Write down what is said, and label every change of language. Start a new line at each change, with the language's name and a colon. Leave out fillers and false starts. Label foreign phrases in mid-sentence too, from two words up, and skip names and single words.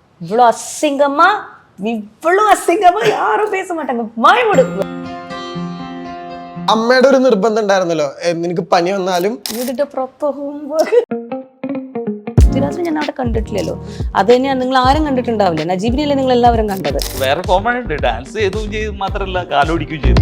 Tamil: இவ்வளோ அசிங்கமா இவ்வளோ அசிங்கமா யாரும் பேச மாட்டாங்க. மாய்விடு.
Malayalam: അമ്മയുടെ ഒരു നിർബന്ധം ഉണ്ടായിരുന്നല്ലോ, നിനക്ക് പനി വന്നാലും വീടിന്റെ പുറത്ത് ഹോംവർക്ക്. പൃഥ്വിരാജിനെ ഞാൻ അവിടെ കണ്ടിട്ടില്ലല്ലോ. അത് തന്നെയാണ് നിങ്ങൾ ആരും കണ്ടിട്ടുണ്ടാവില്ല. നജീബിനെയല്ലേ നിങ്ങൾ എല്ലാവരും കണ്ടത്. വേറെ കോമൺ ഉണ്ട്, ഡാൻസ് ചെയ്തും ചെയ്തു മാത്രമല്ല കാലോടിക്കുകയും ചെയ്തു.